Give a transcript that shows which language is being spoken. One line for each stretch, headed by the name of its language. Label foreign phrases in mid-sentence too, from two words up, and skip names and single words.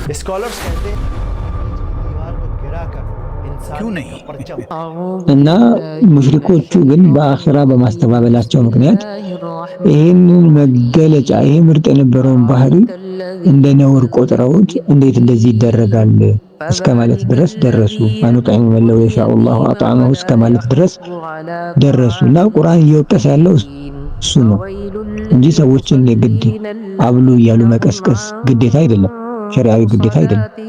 Hindi: स्कॉलर्स कहते हैं दीवार को गिराकर क्यों इंसानियत का नहीं? परचम
Amharic: እና ሙሽሪኮቹ ግን በአኺራ በማስተባበላቸው ምክንያት ይህንን መገለጫ ይህ ምርጥ የነበረውን ባህሪ እንደ ነውር ቆጥረውት እንዴት እንደዚህ ይደረጋል እስከ ማለት ድረስ ደረሱ።
Arabic: أنطعم من لو يشاء الله أطعمه
Amharic: እስከ ማለት ድረስ ደረሱና ቁርአን እየወቀሰ ያለው እሱ ነው እንጂ ሰዎችን የግድ አብሉ እያሉ መቀስቀስ ግዴታ አይደለም፣ ሸሪዓዊ ግዴታ አይደለም።